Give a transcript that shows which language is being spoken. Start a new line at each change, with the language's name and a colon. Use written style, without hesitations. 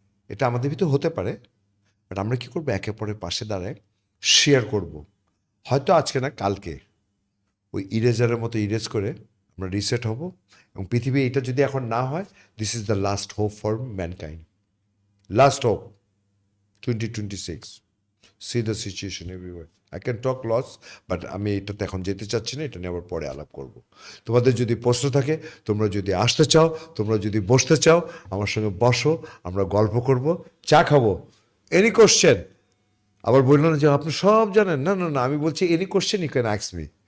Bangla: এটা আমাদের ভিতরে হতে পারে, বাট আমরা কি করবো, একে অপরের পাশে দাঁড়ায় শেয়ার করব। হয়তো আজকে না, কালকে ওই ইরেজারের মতো ইরেজ করে আমরা রিসেট হব, এবং পৃথিবী এটা যদি এখন না হয়,
English: this is the last hope
Bangla: for mankind, last hope.
English: 2026, see the situation everywhere. I can talk lots,
Bangla: but আমি এটাতে এখন যেতে চাচ্ছি না, এটা নিয়ে আবার পরে আলাপ করব। তোমাদের যদি প্রশ্ন থাকে, তোমরা যদি আসতে চাও, তোমরা যদি বসতে চাও, আমার সঙ্গে বসো, আমরা গল্প করব, চা খাবো। এনি কোশ্চেন, আবার বললো না যে আপনি সব জানেন, না না না, আমি বলছি
English: Any question you can ask me.